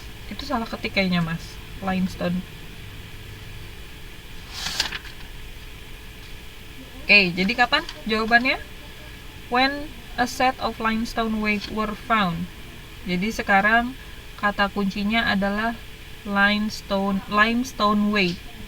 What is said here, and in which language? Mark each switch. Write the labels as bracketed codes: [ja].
[id] Itu salah ketik kayaknya, Mas. Limestone. Oke, jadi kapan jawabannya? [en] When a set of limestone weight were found. [id] Jadi sekarang kata kuncinya adalah limestone weight.